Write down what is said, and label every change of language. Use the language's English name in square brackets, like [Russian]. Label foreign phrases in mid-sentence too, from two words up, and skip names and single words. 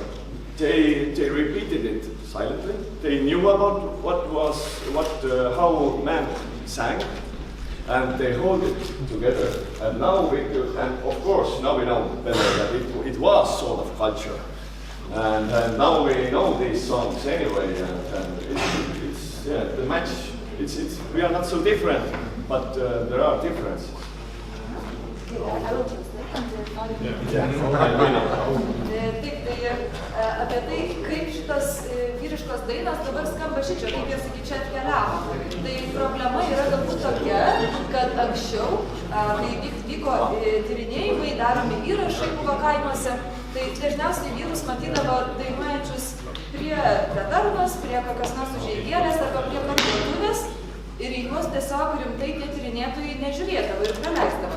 [English] They repeated it silently. They knew about how men sang, and they hold it together. And now and of course now we know better that it was sort of culture. And now we know these songs anyway. And it's the match. We are not so different, but there are differences. [Lithuanian] Taip, tai apie tai, kaip šitos vyriškos dainos dabar skamba šičia, kaip jos iki čia atkeliavo. Tai problema yra galbūt tokia, kad anksčiau, kai vyko tyrinėjimai, daromi įrašai buvo kaimuose, tai dažniausiai vyrus matydavo dainuojančius prie tavernos, prie kokios nors užeigėlės arba prie parduotuvės, ir juos tiesiog rimtai tie tyrinėtojai nežiūrėdavo ir praleisdavo.